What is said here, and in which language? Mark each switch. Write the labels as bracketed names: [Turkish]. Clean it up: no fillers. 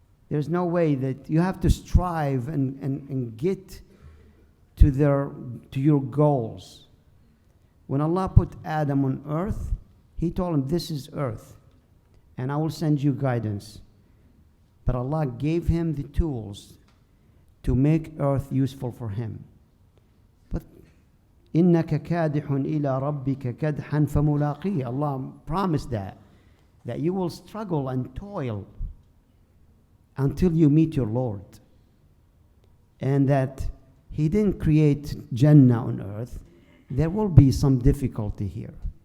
[English] There's no way that you have to strive and get to your goals. When Allah put Adam on earth, He told him, this is earth, and I will send you guidance. But Allah gave him the tools to make earth useful for him. [Arabic] But إِنَّكَ كَادِحٌ إِلَىٰ رَبِّكَ كَدْحًا فَمُلَاقِيهِ. [English] Allah promised that you will struggle and toil until you meet your Lord. And that He didn't create Jannah on earth. There will be some difficulty here.